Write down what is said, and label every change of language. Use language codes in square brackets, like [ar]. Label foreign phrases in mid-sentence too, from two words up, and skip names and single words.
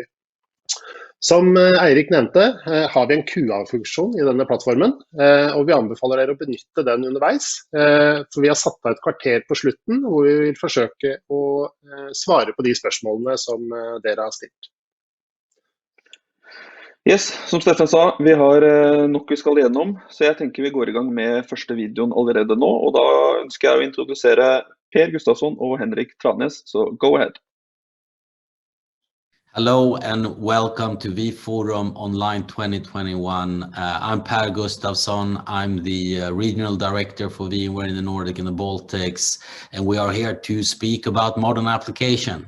[no] Som Eirik nevnte, har vi en QA-funksjon i denne plattformen, og vi anbefaler dere å benytte den underveis, for vi har satt av et kvarter på slutten, hvor vi vil forsøke å svare på de spørsmålene som dere har stilt. Yes, som Steffen sa, vi har nok vi skal gjennom, så jeg tenker vi går i gang med første videoen allerede nå, og da ønsker jeg å introdusere Per Gustafsson og Henrik Tranæs, så [en] go ahead. Hello and welcome to vForum Online 2021. I'm Per Gustafsson. I'm the Regional Director for VMware in the Nordics and the Baltics, and we are here to speak about modern application.